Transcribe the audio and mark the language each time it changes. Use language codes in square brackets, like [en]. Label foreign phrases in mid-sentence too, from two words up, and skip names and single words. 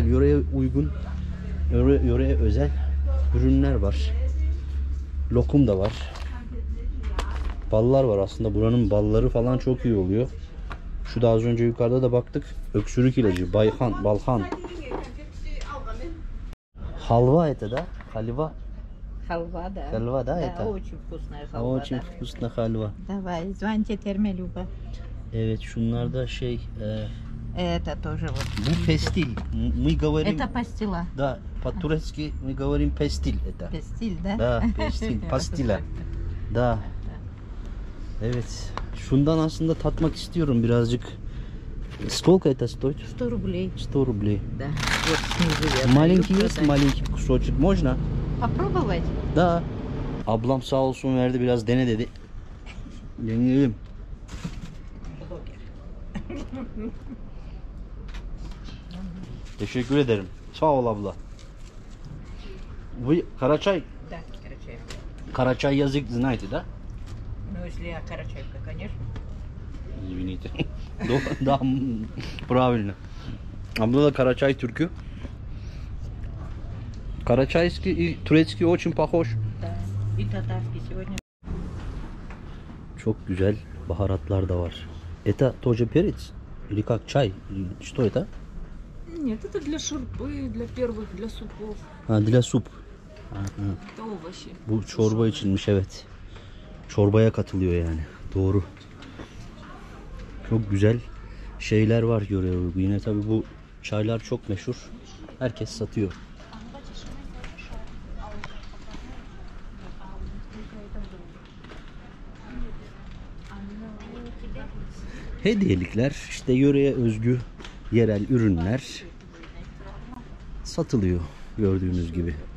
[tr] Yöreye uygun, yöreye özel ürünler var. Lokum da var. Ballar var aslında. Buranın balları falan çok iyi oluyor. Şu da az önce yukarıda da baktık. Öksürük ilacı. Bayhan, balhan. Halva eti de. Halva. [ru] Халва, да. Халва, да, Да, это? очень вкусная халва, Очень да. вкусно halva. Давай, звоните термелюба. [tr] Evet şunlar da şey [ru] Это тоже вот. [tr] bu pestil. [ru] Мы говорим Это пастила. да, по-турецки мы говорим pestil это. Пестиль, да? Да, [tr] pestil, pastila. Da. Evet. Şundan aslında tatmak istiyorum birazcık. [ru] Сколько это стоит? 100 рублей. 100 рублей. Да. Вот снизу я Маленький даю есть, продать. маленький кусочек. Можно? Попробовать? Da. [tr] Ablam sağ olsun verdi biraz dene dedi. Deneyelim. Teşekkür ederim. Sağ ol abla. [ru] Вы Карачай? Да, Карачаевка. Карачай язык знаете, да? Ну, если я Карачаевка, конечно. Извините. Да, правильно. [tr] Abla da Карачай Türkü. [ru] Карачайский и турецкий очень похож. Да. И татарский сегодня. [tr] Çok güzel baharatlar da var. [ru] Это тоже перец? Или как чай? Что это? Нет, это для шурпы, для первых, для супов. Ha, для суп. Это овощи. [tr] Bu çorba içilmiş, evet. Çorbaya katılıyor yani. Doğru. Çok güzel şeyler var yöreye uygun. Yine tabii bu çaylar çok meşhur. Herkes satıyor. Hediyelikler, işte yöreye özgü yerel ürünler satılıyor gördüğünüz gibi.